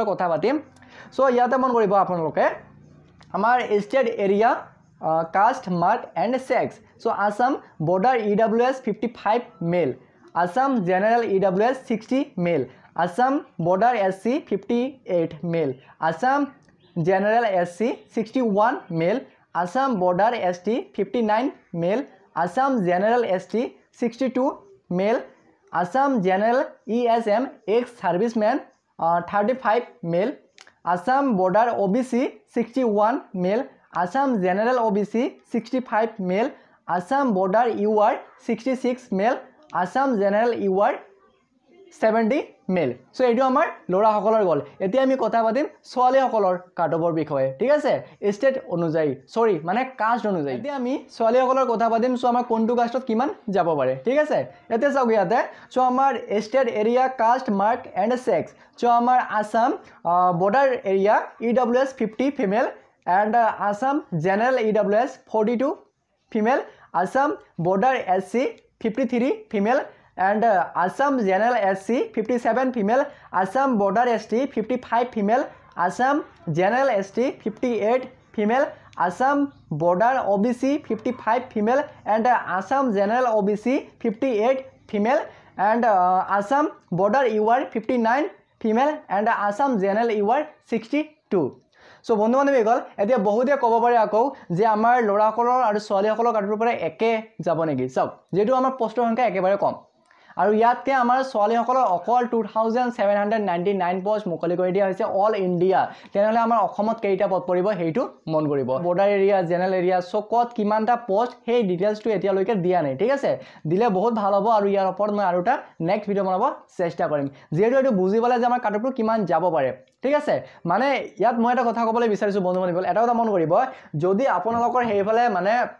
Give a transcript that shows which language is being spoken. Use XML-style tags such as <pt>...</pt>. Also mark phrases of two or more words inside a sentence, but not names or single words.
<as>কথা পাতিম সো ইয়াতে মন কৰিব আপোনালোকে আমাৰ</as> <en>state area caste mark and sex so Assam border EWS 55 male Assam General EWS 60 male Assam border SC 58 male Assam General SC 61 male Assam border ST 59 male Assam General ST 62 মেল Assam General ESM ex serviceman 35 male Assam border OBC 61 male Assam General OBC 65 male Assam border UR 66 male Assam General UR 70 male so</en> <as>এইটো আমাৰ ল'ৰাসকলৰ গ'ল এতিয়া আমি কথা পাতিম ছোৱালীসকলৰ কাটঅফৰ বিষয়ে ঠিক আছে ষ্টেট অনুযায়ী সৰি মানে কাষ্ট অনুযায়ী এতিয়া আমি ছোৱালীসকলৰ কথা পাতিম সো আমাৰ কোনটো কাষ্টত কিমান যাব পাৰে ঠিক আছে এতিয়া চাওক ইয়াতে সো আমাৰ</as> <en>state area caste mark and sex সো আমাৰ Assam border area EWS 50 female and Assam General EWS 42 female Assam border SC 53 female and Assam General SC 57 female, Assam Border ST 55 female, Assam General ST 58 female, Assam Border OBC 55 female and Assam General OBC 58 female and Assam Border UR 59 female and Assam General UR 62.</en> <as>সো বন্ধু বান্ধৱী গ'ল এতিয়া বহুতে ক'ব পাৰে আকৌ যে আমাৰ ল'ৰাসকলৰ আৰু ছোৱালীসকলৰ কাটঅফৰ পৰা একে যাব নেকি চাওক যেটো আমাৰ পোষ্টৰ সংখ্যা একেবাৰে কম আৰু ইয়াতকে আমাৰ ছোৱালীসকলৰ অকল 2799 পোষ্ট মুকলি কৰি দিয়া হৈছে</as> <en>all India</en> <as>তেনেহ'লে আমাৰ অসমত কেইটা পদ পৰিব সেইটো মন কৰিব</as> <en>border area general area</en> <as>সো ক'ত কিমানটা পোষ্ট সেই ডিটেইলছটো এতিয়ালৈকে দিয়া নাই ঠিক আছে দিলে বহুত ভাল হ'ব আৰু ইয়াৰ ওপৰত মই আৰু এটা</as> <en>next video'</en> <as>বনাব চেষ্টা কৰিম যিহেতু এইটো বুজি পালে যে আমাৰ কাটঅফটো কিমান যাব পাৰে ঠিক আছে মানে ইয়াত মই এটা কথা ক'বলৈ বিচাৰিছোঁ বন্ধু বান্ধৱীসকল এটা কথা মন কৰিব যদি আপোনালোকৰ সেইফালে মানে</as>